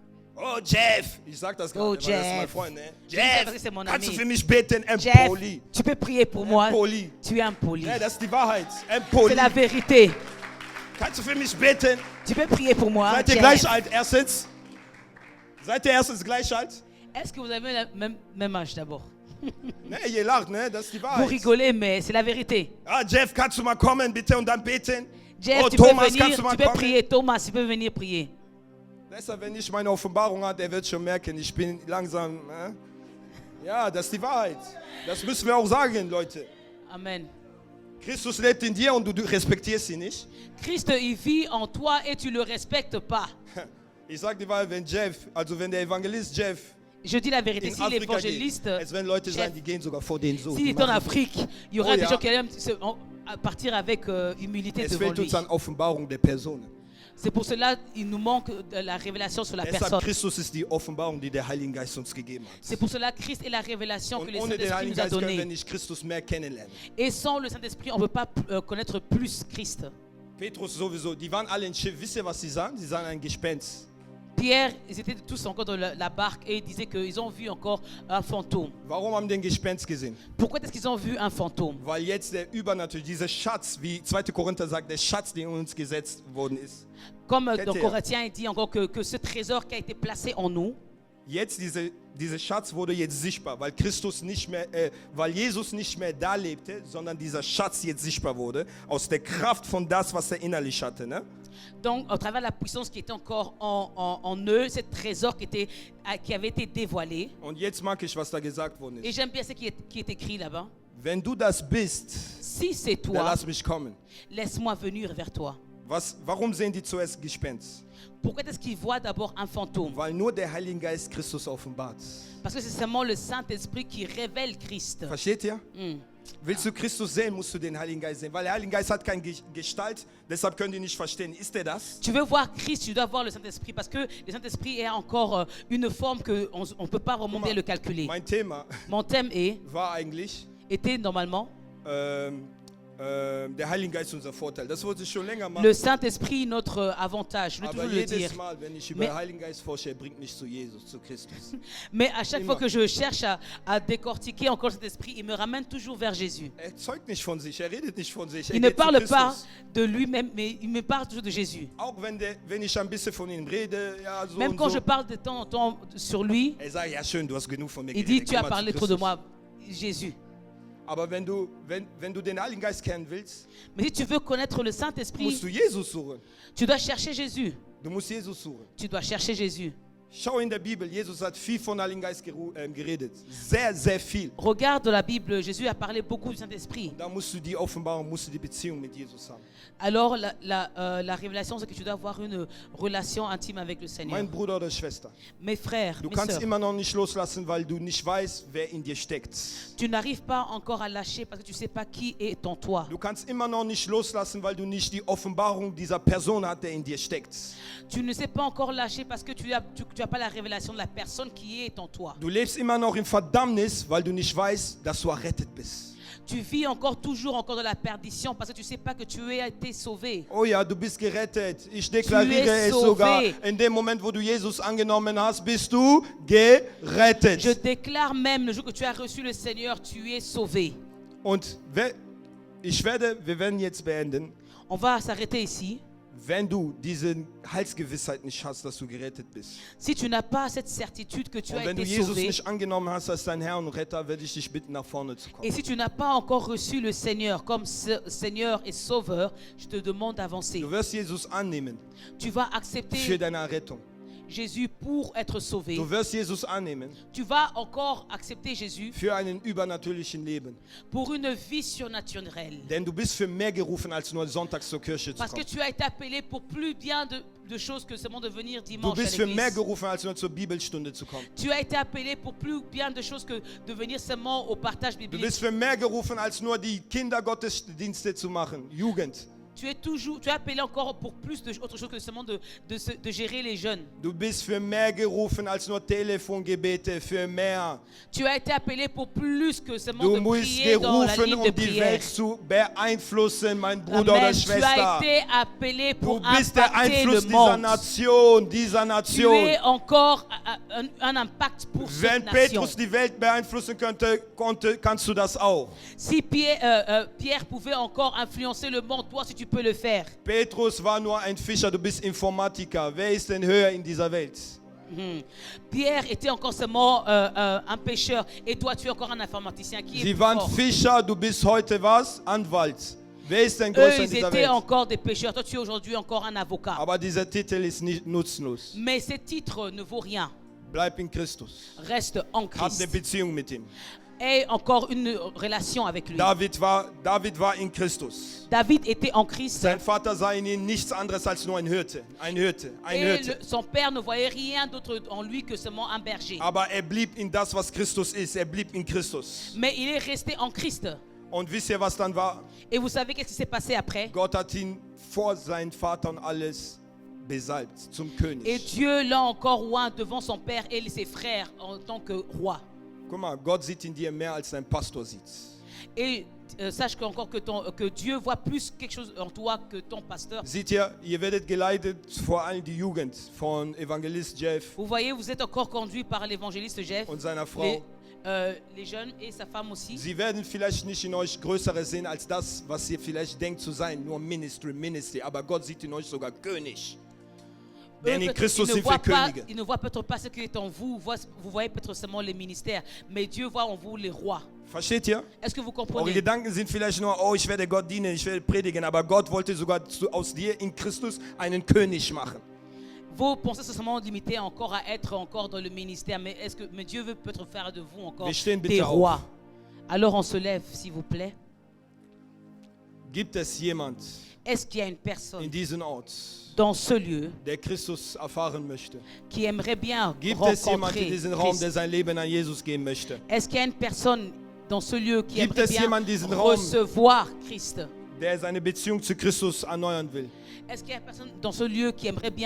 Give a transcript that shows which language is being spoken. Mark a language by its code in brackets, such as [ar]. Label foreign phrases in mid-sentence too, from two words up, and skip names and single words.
[de] Oh, Jeff! Ich sag das gerade, Oh, weil das ist mein Jeff. Freund, ne? [fr] Je dis ça parce que Jeff! c'est mon [de] Kannst du [fr] ami. [de] für mich beten? [fr] Jeff, Empoli. tu peux prier pour moi. Empoli. Tu es impoli. [de] Ja, das ist die Wahrheit. [fr] C'est Empoli. la vérité. [de] Kannst du für mich beten? [fr] Tu peux prier pour moi. [de] Seid ihr Jeff. gleich alt? Erstens? Seid ihr erstens gleich alt? [fr] Est-ce que vous avez le même âge d'abord? [de] Ne, ihr lacht, ne? Das ist die [fr] Vous [de] Wahrheit. [fr] rigolez, mais c'est la vérité. [de] Ah, Jeff, kannst du mal kommen, bitte, und dann beten? [fr] Jeff, Oh, tu [de] Thomas, [fr] peux venir, [de] kannst du mal [fr] tu peux [de] kommen? [fr] prier. Thomas, tu peux venir prier. [de] Deshalb, wenn ich meine Offenbarung habe, der wird schon merken, ich bin langsam. Ja, das ist die Wahrheit. Das müssen wir auch sagen, Leute. Amen. Christus lebt in dir und du respektierst ihn nicht. [fr] Christ, il vit en toi et tu le respectes pas. [de] Ich sage die Wahrheit, wenn Jeff, also wenn der Evangelist Jeff [fr] Je dis la vérité. [de] in [fr] Si [de] Afrika geht, [fr] l'évangéliste, [de] es werden Leute sein, [fr] Jeff, [de] die gehen sogar vor denen so. [fr] s'il [de] Die [fr] est en [de] machen [fr] Afrique, il y aura [de] Oh, [fr] des [de] ja. [fr] gens qui allaient partir avec humilité [de] Es [fr] devant [de] fehlt [fr] lui. [de] uns an Offenbarung der Person. [fr] C'est pour cela qu'il nous manque de la révélation sur la [de] Deshalb [fr] personne. [de] Christus ist die Offenbarung, die der Heilige Geist uns gegeben hat. [fr] C'est pour cela que Christ est la révélation que [de] Und [fr] le [de] ohne den [fr] Saint-Esprit [de] Heiligen [fr] nous a [de] Geist können wir [fr] donnée. [de] nicht Christus mehr kennenlernen. [fr] Et sans le Saint-Esprit, on ne peut pas connaître plus Christ. [de] Petrus sowieso, die waren alle im Schiff. Wisst ihr, was sie sahen? Sie sahen ein Gespenst. [fr] Pierre, ils étaient tous encore dans la barque et ils disaient qu'ils ont vu encore un fantôme. [de] Warum haben die den Gespenst gesehen? [fr] Pourquoi est-ce qu'ils ont vu un fantôme? [de] Weil jetzt der Übernatürliche, dieser Schatz, wie 2. Korinther sagt, der Schatz, der in uns gesetzt worden ist. [fr] Comme [de] Kennt [fr] dans [de] ihr? [fr] Corinthiens, il dit encore que ce trésor qui a été placé en nous, [de] Jetzt dieser Schatz wurde jetzt sichtbar, weil Christus nicht mehr, weil Jesus nicht mehr da lebte, sondern dieser Schatz jetzt sichtbar wurde aus der Kraft von das, was er innerlich hatte. Ne? [fr] donc au travers de la puissance qui était encore en eux, ce trésor qui avait été dévoilé. [de] Und jetzt mag ich, was da gesagt worden [fr] Et [de] ist. [fr] j'aime bien ce qui est écrit là-bas. [de] Wenn du das bist, [fr] Si c'est [de] dann [fr] toi, [de] lass mich kommen. [fr] laisse-moi venir vers toi. [de] Warum sehen die zuerst Gespenst? [fr] Pourquoi est-ce qu'ils voient d'abord un fantôme? [de] Weil nur der Heilige Geist Christus offenbart. [fr] Parce que c'est seulement le Saint-Esprit qui révèle Christ. [de] Versteht ihr? Willst du Christus sehen, musst du den Heiligen Geist sehen. Weil der Heilige Geist hat keine Gestalt, deshalb können die nicht verstehen. Ist er das? [fr] Tu veux voir Christ, tu dois voir le Saint-Esprit parce que le Saint-Esprit est encore une forme qu'on ne peut pas remonter et le calculer. [de] Mein Thema [fr] Mon thème [de] war eigentlich, [fr] était normalement [de] der Heilige Geist unser Vorteil. Das wollte ich schon länger machen. [fr] le Saint-Esprit notre avantage. Je veux [de] Aber [fr] toujours le dire. [de] jedes Mal, wenn ich über [fr] Mais- [de] den Heiligen Geist forsche, er bringt mich zu Jesus, zu Christus. [fr] Mais à chaque [de] Immer. [fr] fois que je cherche à décortiquer encore cet esprit, il me ramène toujours vers Jésus. [de] Er zeugt nicht von sich, er redet nicht von sich. Er [fr] Il ne [de] geht zu [fr] parle pas [de] Christus. [fr] de lui-même, mais il me parle toujours de Jésus. [de] Auch wenn ich ein bisschen von ihm rede, ja, so [fr] Même [de] und [fr] quand [de] so. [fr] je parle de temps en temps sur lui, [de] Er sagt, ja schön, du hast genug von mir [fr] il dit [de] geredet. [fr] tu as [de] Komm mal [fr] parlé [de] zu [fr] trop de [de] Christus. [fr] moi, Jésus. [de] Aber wenn du den Heiligen Geist kennen willst, [fr] Mais si tu veux connaître le [de] musst [fr] Saint-Esprit, [de] du Jesus suchen. [fr] tu dois chercher Jésus. [de] Du musst Jesus suchen. [fr] Tu dois chercher Jésus. [de] Schau in der Bibel, Jesus hat viel von Heiligen Geist geredet. Sehr, sehr viel. [fr] Regarde la Bible, Jésus a parlé beaucoup du Saint-Esprit. [de] Da musst du die Offenbarung, musst du die Beziehung mit Jesus haben. [fr] Alors la révélation, c'est que tu dois avoir une relation intime avec le Seigneur. [de] Mein Bruder oder Schwester, [fr] Mes frères, [de] du [fr] mes [de] kannst [fr] sœurs, [de] immer noch nicht loslassen, weil du nicht weißt, wer in dir steckt. [fr] tu n'arrives pas encore à lâcher parce que tu ne sais pas qui est en toi. [de] Du kannst immer noch nicht loslassen, weil du nicht die Offenbarung dieser Person hast, der in dir steckt. [fr] Tu ne sais pas encore lâcher parce que tu as pas la révélation de la personne qui est en toi. [de] Du lebst immer noch in Verdammnis, weil du nicht weißt, dass du errettet bist. [fr] Tu vis toujours dans la perdition parce que tu ne sais pas que tu as été sauvé. [de] Oh ja, du bist gerettet. Ich deklariere es [fr] sauvé. [de] sogar. In dem Moment, wo du Jesus angenommen hast, bist du gerettet. [fr] Je déclare même le jour que tu as reçu le Seigneur, tu es sauvé. [de] Und wir werden jetzt beenden. [fr] On va s'arrêter ici. [de] Wenn du diese Heilsgewissheit nicht hast, dass du gerettet bist. [fr] Si tu n'as pas cette certitude que tu [de] Und [fr] as [de] wenn du [fr] été [de] Jesus [fr] sauvé, [de] nicht angenommen hast als dein Herr und Retter, werde ich dich bitten, nach vorne zu [fr] et [de] kommen. [fr] si tu n'as pas encore reçu le Seigneur comme Seigneur et Sauveur, je te demande d'avancer. [de] Du wirst Jesus annehmen [fr] Tu vas [de] für [fr] accepter [de] deine Errettung. [fr] Jésus pour être sauvé. [de] Du wirst Jesus annehmen [fr] Tu vas encore accepter Jésus [de] für einen übernatürlichen Leben. [fr] pour une vie surnaturelle. [de] Denn du bist für mehr gerufen, als nur sonntags zur Kirche zu [fr] Parce que [de] kommen. [fr] tu as été appelé pour plus bien de choses que seulement de venir [de] Du [fr] dimanche à [de] bist für mehr [fr] l'église. [de] gerufen, als nur zur Bibelstunde zu kommen. [fr] Tu as été appelé pour plus bien de choses que de venir seulement au partage [de] Du [fr] biblique. [de] bist für mehr gerufen, als nur die Kindergottesdienste zu machen. Jugend. [fr] Tu es appelé encore pour plus autre chose que seulement de gérer les jeunes. [de] Du bist für mehr gerufen, als nur Telefongebete, für mehr. [fr] Tu as été appelé pour plus que seulement [de] Du [fr] de [de] musst [fr] prier dans la [de] gerufen, [fr] ligne de [de] um die [fr] prière. [de] Welt zu beeinflussen, mein Bruder [fr] Amen. [de] oder [fr] Tu as [de] Schwester. [fr] été appelé [de] Du [fr] pour [de] bist der [fr] impacter [de] Einfluss [fr] le [de] dieser [fr] monde. [de] Nation, dieser [fr] Tu [de] Nation. [fr] es encore un impact pour [de] Wenn [fr] cette nation. [de] Petrus die Welt beeinflussen konnte, kannst du das auch. [fr] Si Pierre pouvait encore influencer le monde, toi si tu peux le faire. [de] Petrus war nur ein Fischer, du bist Informatiker. Wer ist denn höher in dieser Welt? [fr] Pierre était encore seulement un pêcheur et toi tu es encore un informaticien qui est [de] Sie [fr] plus [de] waren [fr] fort. [de] Fischer, du bist heute was? Anwalt. Wer ist denn [fr] Eux [de] größer in [fr] ils [de] dieser [fr] étaient [de] Welt? [fr] encore des pêcheurs, toi tu es aujourd'hui encore un avocat. [de] Aber dieser Titel ist nicht nutzlos. [fr] Mais ce titre ne vaut rien. [de] Bleib in Christus. [fr] Reste en [de] Hab eine [fr] Christ. [de] Beziehung mit ihm. [fr] Aie encore une relation avec lui. [de] David war in Christus. [fr] David était en Christ. [de] Sein Vater sah in ihm nichts anderes als nur ein Hirte. Ein Hirte. Ein [fr] Et [de] Hirte. [fr] son père ne voyait rien d'autre en lui que seulement un berger. [de] Aber er blieb in das, was Christus ist. Er blieb in Christus. [fr] Mais il est resté en Christ. [de] Und wisst ihr, was dann war? [fr] Et vous savez qu'est-ce qui s'est passé après? [de] Gott hat ihn vor seinen Vater und alles besalbt zum [fr] Et [de] König. [fr] Dieu l'a encore oint devant son père et ses frères en tant que roi. [de] Guck mal, Gott sieht in dir mehr, als dein Pastor sieht. [fr] Et sache encore que Dieu voit plus quelque chose en toi que ton pasteur. [de] Seht ihr, ihr werdet geleitet, vor allem die Jugend von Evangelist Jeff [fr] Vous voyez, vous êtes encore conduit par l'évangéliste Jeff, [de] und seiner Frau. [fr] les jeunes et sa femme aussi. [de] Sie werden vielleicht nicht in euch Größeres sehen als das, was ihr vielleicht denkt zu sein, nur Ministry, aber Gott sieht in euch sogar König. Denn in Christus sind wir Könige. [fr] Ils ne voient peut-être pas ce qui est en vous, vous voyez peut-être seulement les ministères, mais Dieu voit en vous les rois. [de] Versteht ihr? [fr] Est-ce que vous [de] Eure [fr] comprenez? [de] Gedanken sind vielleicht nur, oh, ich werde Gott dienen, ich werde predigen, aber Gott wollte sogar aus dir in Christus einen König machen. [fr] Vos pensées sont seulement limitées encore à être encore dans le ministère, mais mais Dieu veut peut-être faire de vous encore [de] Wir stehen bitte [fr] des [de] auf. [fr] rois. Alors on se lève, s'il vous plaît. [de] Gibt es jemand [fr] Est-ce qu'il y a une [de] in [fr] personne [de] diesem Ort, [fr] dans ce lieu [de] der Christus erfahren möchte? [fr] qui aimerait bien [de] Gibt es jemand in [fr] rencontrer [de] diesem Raum, [fr] Christ? [de] der sein Leben an Jesus geben möchte? [fr] Est-ce qu'il y a une personne dans ce lieu qui [de] Gibt [fr] aimerait [de] es [fr] bien [de] jemanden in diesem Raum, [fr] recevoir Christ? [de] der seine Beziehung zu Christus erneuern will? [fr] Est-ce qu'il y a personne dans ce lieu qui aimerait bien